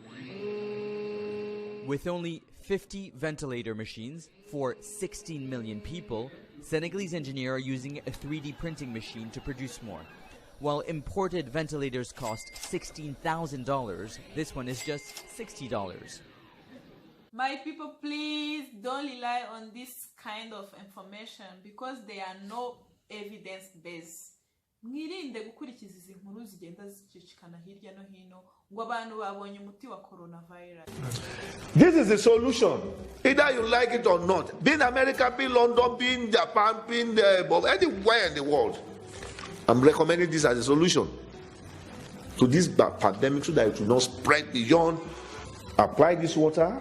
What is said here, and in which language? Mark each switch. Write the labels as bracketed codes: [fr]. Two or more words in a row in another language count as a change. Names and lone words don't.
[en] With only 50 ventilator machines for 16 million people, Senegalese engineers are using a 3D printing machine to produce more. While imported ventilators cost $16,000, this one is just $60. My people, please don't rely on this kind of information because they are no evidence-based. [rw] Mwirinde gukurikiza izi nkuru zigenda zicicikana hirya no hino ngo abantu babonye umuti wa coronavirus. [en] This is the solution. Either you like it or not. Be in America, be in London, be in Japan, be in anywhere in the world. I'm recommending this as a solution to this pandemic so that it will not spread beyond. Apply this water.